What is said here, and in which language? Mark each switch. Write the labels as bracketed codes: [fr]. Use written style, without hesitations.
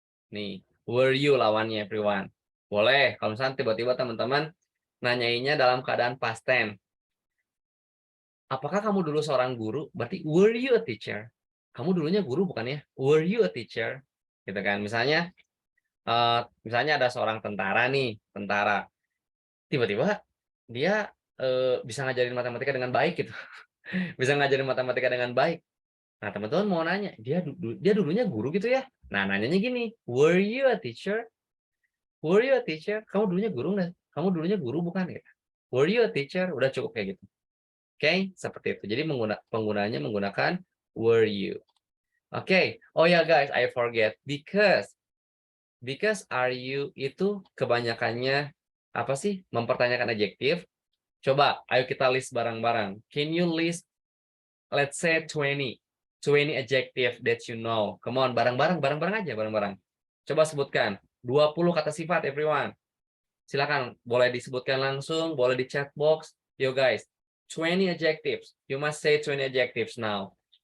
[id] Nih, were you lawannya everyone. Boleh, kalau misalnya tiba-tiba teman-teman nanyainnya dalam keadaan past tense. Apakah kamu dulu seorang guru? Berarti [en] were you a teacher? [id] Kamu dulunya guru bukan ya? [en] Were you a teacher? [id] Gitu kan. Misalnya ada seorang tentara nih, tiba-tiba dia bisa ngajarin matematika dengan baik gitu. Bisa ngajarin matematika dengan baik. Nah, teman-teman mau nanya, dia dulunya guru gitu ya? Nah, nanyanya gini, [en] were you a teacher? Were you a teacher? [id] Kamu dulunya guru nggak? Kamu dulunya guru bukan gitu? [en] Were you a teacher? [id] Udah cukup kayak gitu. Oke, seperti itu. Jadi penggunaannya menggunakan were you. Oke. Oh ya guys, [en] I forget because [id] Because are you itu kebanyakannya apa sih? Mempertanyakan adjektif. Coba, ayo kita list bareng-bareng. [en] Can you list, let's say 20 adjective that you know. Come on, [id] bareng-bareng aja, bareng-bareng. Coba sebutkan 20 kata sifat, everyone. Silakan, boleh disebutkan langsung, boleh di chat box. [en] Yo guys, 20 adjectives. You must say 20 adjectives now.